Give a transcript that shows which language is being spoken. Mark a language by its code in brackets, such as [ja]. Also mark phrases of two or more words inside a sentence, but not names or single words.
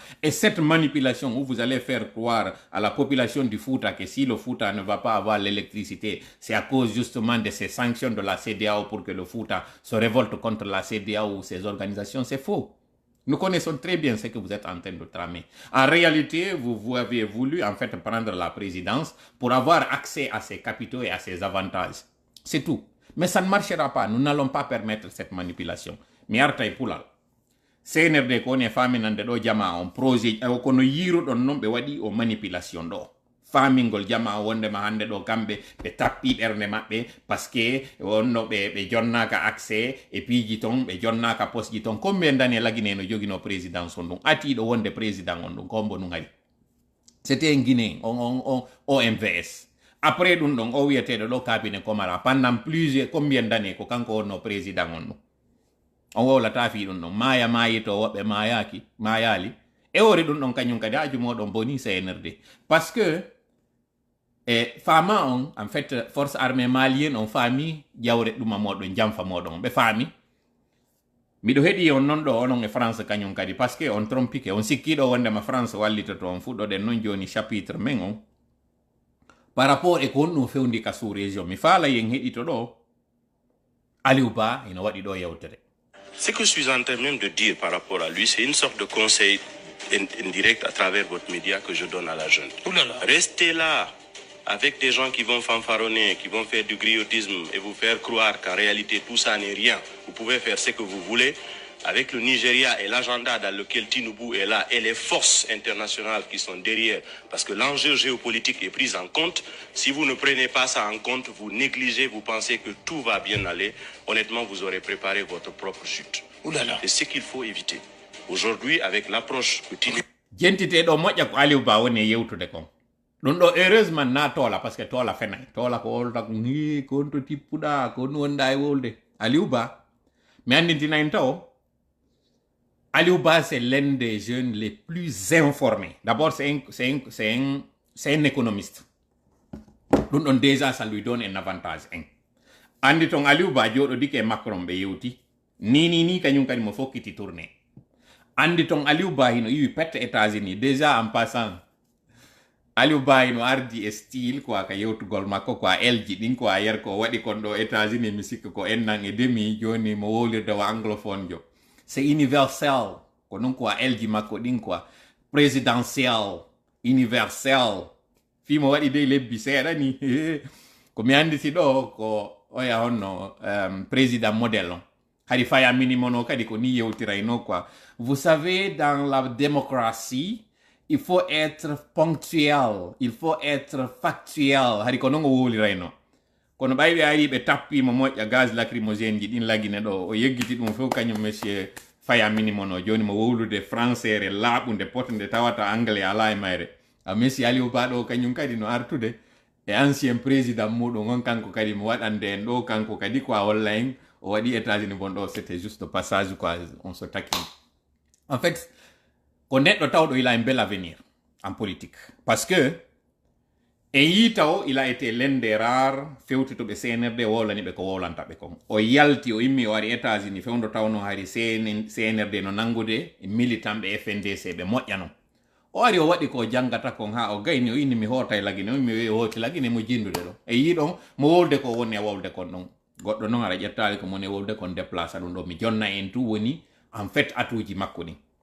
[fr] Et cette manipulation où vous allez faire croire à la population du Fouta que si le Fouta ne va pas avoir l'électricité, c'est à cause justement de ces sanctions de la CEDEAO pour que le Fouta se révolte contre la CEDEAO ou ses organisations, c'est faux. Nous connaissons très bien ce que vous êtes en train de tramer. En réalité, vous avez voulu en fait prendre la présidence pour avoir accès à ses capitaux et à ses avantages. C'est tout. Mais ça ne marchera pas. Nous n'allons pas permettre cette manipulation. [ff] Mi artay pulal. CNRD ko ne fami nande do jama on projet ko no yiru don non be wadi o manipulation do. Famingol jama wonde ma hande do kambe be tappi berne mabbe [fr] parce que [ff] wonno be jonnaka accès [fr] et puis [ff] jiton be jonnaka poste jiton [fr] combien d'années la Guinée [ff] no jogino président son dum ati do wonde président on dum kombo nu ngari. [fr] C'était un Guinéen [ff] on OMVS. Après dun don o wiete do cabinet Komara [fr] pendant plusieurs combien d'années [ff] ko kanko no président on. On wola tafi dun don maya mayito wobbe mayaki mayali e ori dun don kanyum kadi aju modon boni CNRD [fr] parce que [ff] fama on [fr] en fait force armée malienne [ff] on fami jawre duma modon jamfa modon be fami mido hedi on non do onon e France kanyum kadi [fr] parce que [ff] on trompi ke on sikkido wonde ma France wallito to on fuddo de non joni chapitre men on par rapport e kon no fewndi ka [fr] sous région [ff] mi fala yen hedi to do Aliou Ba ino wadi do yewtere. [fr] Ce que je suis en train même de dire par rapport à lui, c'est une sorte de conseil indirect à travers votre média que je donne à la jeune. Restez là avec des gens qui vont fanfaronner, qui vont faire du griotisme et vous faire croire qu'en réalité tout ça n'est rien. Vous pouvez faire ce que vous voulez. Avec le Nigeria et l'agenda dans lequel Tinubu est là et les forces internationales qui sont derrière, parce que l'enjeu géopolitique est pris en compte. Si vous ne prenez pas ça en compte, vous négligez, vous pensez que tout va bien aller, honnêtement, vous aurez préparé votre propre chute. C'est ce qu'il faut éviter. Aujourd'hui, avec l'approche que Tinubu... [ff] Gentité do moƴƴa ko Aliou Ba woni yewtude kon. Ɗum ɗo heureusement na tola [fr] parce que [ff] tola fenay. Tola ko wolta ko ni kon to tippuɗa ko wonda e wolde. Aliou Ba mi andintinayi taw Aliou Ba, [fr] c'est l'un des jeunes les plus informés. D'abord, c'est un économiste. Donc, déjà, ça lui donne un avantage. [ff] Andi ton Aliou Ba, jodo dike Macron be yewti. Ni kanyum kadi mo fokiti tourner. Andi ton Aliou Ba hino yu pette États-Unis. [fr] Déjà, en passant, [ff] Aliou Ba hino ardi e style quoi ka yewtugol makko quoi elji din quoi yer ko wadi kon do États-Unis musique ko ennan e demi joni mo wolirde wa anglophone jo. [fr] C'est universel. Konon quoi [ff] elji makko din [fr] quoi présidentiel, universel. [ff] Fi mo wadi de lebbi seeda ni. Ko mi andi si do ko oya honno président modèle. Hadi faya minimono kadi ko ni yewtirayno quoi. [fr] Vous savez, dans la démocratie, il faut être ponctuel, il faut être factuel. [ff] Hadi ko non wolirayno. Kono baybe ari be tappi mo moƴƴa [fr] gaz lacrymogène [ff] ji din lagine do o yeggiti dum fof kanyum monsieur Faya minimono joni mo wowlude français re labunde potnde tawata anglais ala e mayre a messi Aliou Ba do kanyum kadi no artude e [fr] ancien président [ff] muɗum on kanko kadi mo waɗande en ɗo kanko kadi quoi online o waɗi États-Unis bon ɗo [fr] c'était juste passage quoi on se taquine en fait [ff] ko neɗɗo tawɗo [fr] il a un bel avenir en politique parce que [ff] e yitaw [fr] il a été l'un des rares [ff] fewtitoɓe CNRD wolani ɓe ko wowlantaɓe kon o yalti o immi o ari États-Unis fewdo tawno hari CNRD no nangude militant ɓe FNDC ɓe moƴƴano o ari o waɗi ko jangata kon ha o gayni o inni mi hoota e lagine o mi wi hooti lagine mo jindude ɗo e yiɗon mo wolde ko woni e wolde kon ɗon goɗɗo noon ara ƴettali ko moni e wolde kon déplaça ɗum ɗo mi jonna en tout woni [fr] en fait [ff] atuji makko ni